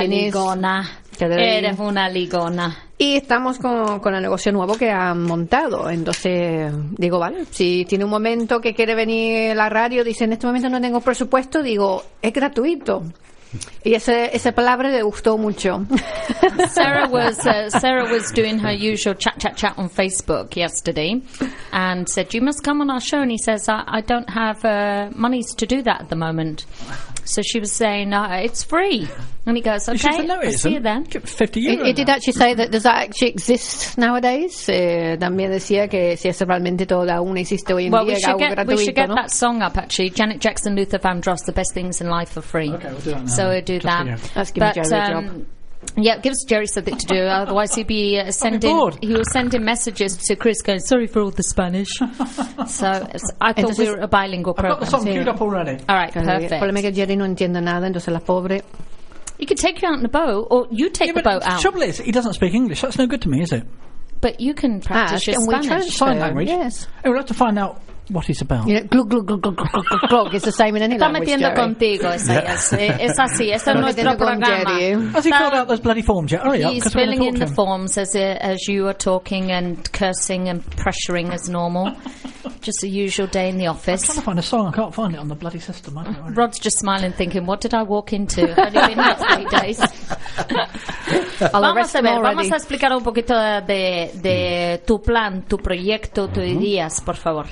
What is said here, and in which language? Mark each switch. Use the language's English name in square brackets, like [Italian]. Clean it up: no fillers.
[Spanish] Eres una ligona. Y estamos con el negocio nuevo que han montado. Entonces, digo, vale, si tiene un momento que quiere venir la radio, dice, en este momento no tengo presupuesto, digo, es gratuito. Y esa palabra le gustó mucho. [English] Sarah was doing her usual chat on Facebook yesterday and said, you must come on our show. And he says, I don't have monies to do that at the moment. So she was saying, it's free. And he goes, okay, said, no, I'll see you then. 50 euro. It did actually say that, does that actually exist nowadays? [Spanish] También decía que si eso realmente todavía aún existe hoy en día, algo gratuito, [English] we should get [Spanish] ¿no? [English] that song up, actually. Janet Jackson, Luther Vandross, The Best Things in Life are Free. Okay, we'll do that now. So we'll do that. That's giving Jerry a job. Yeah, give us Jerry something to do. Otherwise, he'd be sending. He was sending messages to Chris, going, "Sorry for all the Spanish." So I thought we were a bilingual program. I've got the song queued up already. All right, perfect. [Spanish] El problema es que Jerry no entiende nada, entonces la pobre. [English] You could take her out in the boat, or you take the boat out. The trouble is, he doesn't speak English. That's no good to me, is it? But you can practice your Spanish. Sign language. Yes. And we'll have to find out what it's about. You know, glug, glug, glug, glug, glug, glug, glug. It's the same in any language, [Spanish] Jerry. Está metiendo contigo, es así. Es así. Es nuestro programa. [English] Has he filled out those bloody forms yet? Hurry up, he's filling in the forms as you are talking and cursing and pressuring as normal. Just a usual day in the office. I'm trying to find a song. I can't find it on the bloody system. Rod's just smiling, thinking, what did I walk into? Only been here 3 days. [Spanish] Vamos a ver, [English] already. [Spanish] Vamos a explicar un poquito de tu plan, tu proyecto, tus ideas, por favor.